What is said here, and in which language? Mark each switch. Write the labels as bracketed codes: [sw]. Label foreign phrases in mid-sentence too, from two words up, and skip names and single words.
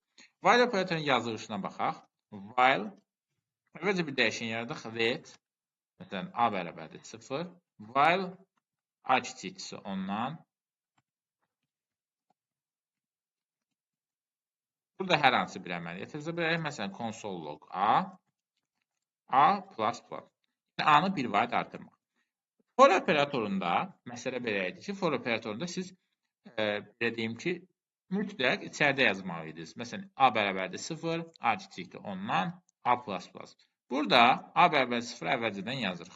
[az] While operatorun yazılışına baxaq. While əvvəlcə bir dəyişən yaradaq. Let məsələn a bərabərdir 0. While a kiçikdirsə ondan. Burada hər hansı bir əməliyyat yazı bilərik. Məsələn, [en] console log A++. [az] Yəni, A-nı bir vayd artırmaq. For operatorunda məsələ belə idi ki, for operatorunda siz belə deyim ki, mütləq içəridə yazmalıydı. Məsələn, A bərabərdir 0, A kiçikdir ondan, A++. Burada A bərabərdir 0 əvvəlcədən yazırıq.